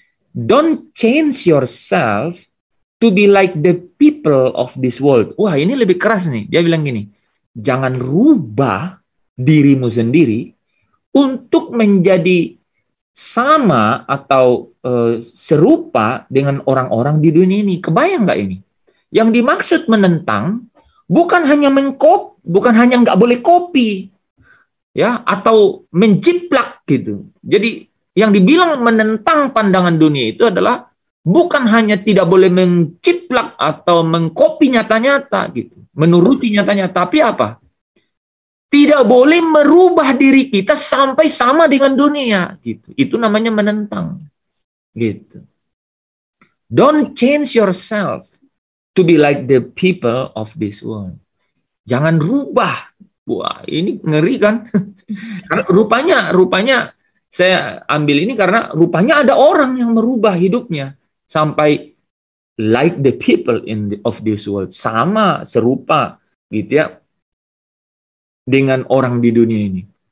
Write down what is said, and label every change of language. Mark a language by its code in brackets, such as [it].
[en] Don't change yourself to be like the people of this world. [id] Wah, ini lebih keras nih. Dia bilang gini, jangan rubah dirimu sendiri untuk menjadi sama atau serupa dengan orang-orang di dunia ini. Kebayang nggak ini? Yang dimaksud menentang bukan hanya nggak boleh copy, ya, atau menjiplak gitu. Jadi yang dibilang menentang pandangan dunia itu adalah bukan hanya tidak boleh menciplak atau mengkopi nyata-nyata gitu, menuruti nyata-nyata, tapi apa? Tidak boleh merubah diri kita sampai sama dengan dunia gitu. Itu namanya menentang gitu. [en] Don't change yourself to be like the people of this world. [id] Jangan rubah. Wah, ini ngeri kan? Rupanya saya ambil ini karena rupanya ada orang yang merubah hidupnya sampai [en] like the people of this world, [id] sama serupa gitu ya dengan orang di dunia ini.